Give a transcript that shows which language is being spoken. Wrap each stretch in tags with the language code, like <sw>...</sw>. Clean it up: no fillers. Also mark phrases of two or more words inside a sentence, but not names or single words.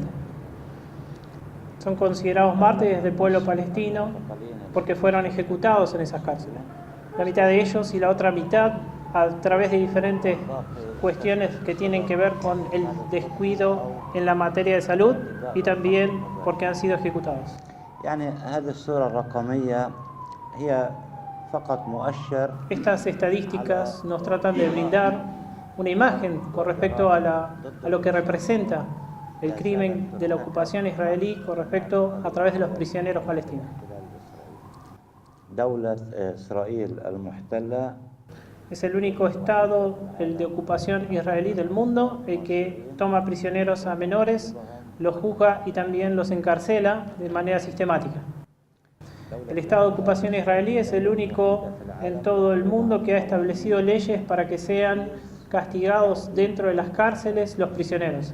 <es>Son considerados mártires del pueblo palestino porque fueron ejecutados en esas cárceles. la mitad de ellos y la otra mitad a través de diferentes cuestiones que tienen que ver con el descuido en la materia de salud y también porque han sido ejecutados.</es> <ar>يعني هذه الصورة الرقمية هي فقط مؤشر</ar> <es>Estas estadísticas nos tratan de brindar una imagen con respecto a lo que representa el crimen de la ocupación israelí con respecto a través de los prisioneros palestinos.</es> <ar>دولة إسرائيل المحتلة</ar> <es>Es el único estado, el de ocupación israelí del mundo, el que toma prisioneros a menores, los juzga y también los encarcela de manera sistemática. El estado de ocupación israelí es el único en todo el mundo que ha establecido leyes para que sean castigados dentro de las cárceles los prisioneros.</es>